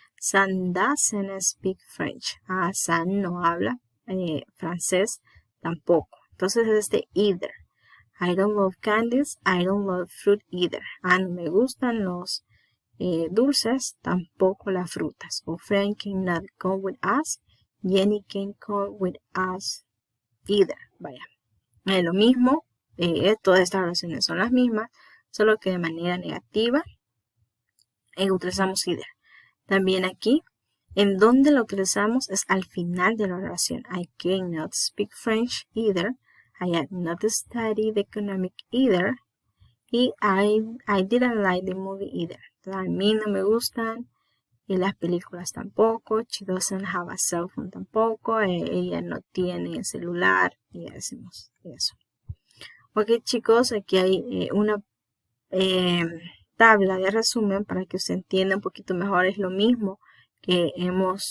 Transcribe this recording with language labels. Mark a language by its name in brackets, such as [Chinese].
[English] Sam doesn't speak French. [Spanish] Sam no habla francés tampoco. Entonces es este [English] either. I don't love candies. I don't love fruit either. [Spanish] No me gustan los dulces, tampoco las frutas. [English] O Frank cannot come with us. Jenny can come with us either. [Spanish] Vaya. Lo mismo. Todas estas oraciones son las mismas, solo que de manera negativa utilizamos either. También aquí, en donde lo utilizamos es al final de la oración. [English] I cannot speak French either. I have not studied economic either. Y I didn't like the movie either. [Spanish] A mí no me gustan y las películas tampoco. [English] She doesn't have a cell phone [Spanish] tampoco. Ella no tiene celular. Y ya decimos eso. Ok, chicos, aquí hay una tabla de resumen para que usted entienda un poquito mejor. Es lo mismo que hemos visto al principio.